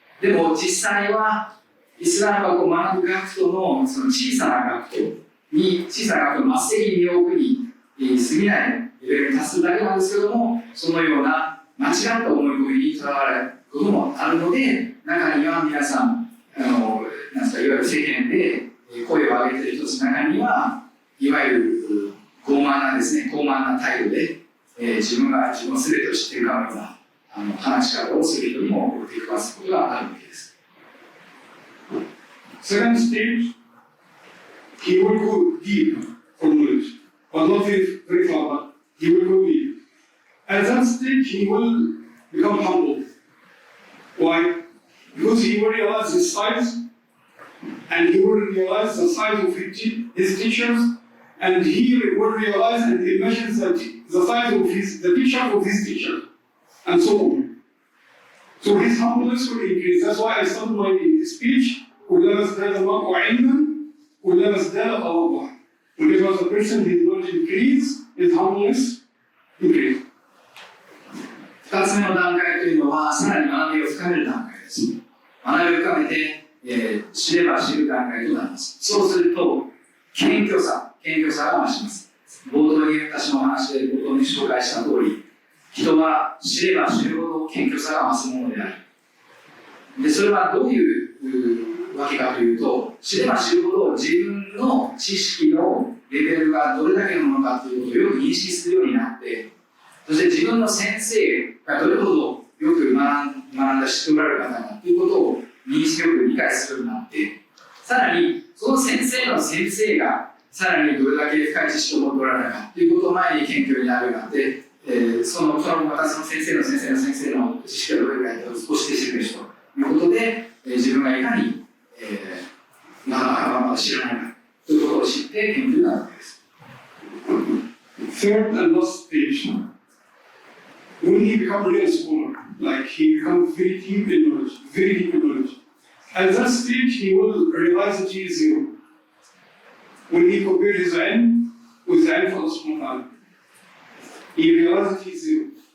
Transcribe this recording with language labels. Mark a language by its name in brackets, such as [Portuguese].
[Japanese] でも実際はイスラム学を学ぶ学徒のその小さな学徒の末席に置くに過ぎないレベルに達するだけなんですけども、そのような間違った思い込みにとらわれることもあるので、中には皆さん、なんですか、いわゆる世間で声を上げている人たちの中には、いわゆる傲慢な態度で、自分の全てを知っているかのような話し方をする人にも出くわすことがあるわけです。 [English] Second stage, he will go deep for knowledge, but not very far, but he will go deep. At that stage, he will become humble. Why? Because he will realize his size, and he will realize the size of his teachers, and he will realize and imagine the size of the teacher of his teacher, and so on. So his humbleness will increase. That's why I started my speech. [Arabic] كلما ازداد المرء علما كلما ازداد تواضعا. [English] Whenever the person his knowledge increase, his humbleness increase. [Japanese] 2つ目の段階というのは、さらに学びを深める段階です。学びを深めて、知れば知る段階となります。そうすると、謙虚さが増します。冒頭に私の話で冒頭に紹介した通り、人は知れば知るほど謙虚さが増すものである。で、それはどういうわけかというと、知れば知るほど自分の知識のレベルがどれだけのものかということをよく認識するようになって、そして自分の先生がどれほどよく学んだ知っておられる方かということを認識よく理解するようになって、さらにその先生の先生がさらにどれだけ深い知識を持っておられるかということを前に謙虚になるようになって、そのまたその先生の先生の先生の知識がどれくらいかを少し知る人ということで、自分がいかに、まだ知らないかということを知って謙虚になるわけです。 [English] Third and last stage, when he becomes a real scholar, like he becomes very deep in knowledge. At that stage, he will realize that he is zero. When he compares his ilm with the ilm of Allah subhanahu wa ta'ala, he realizes that he is zero.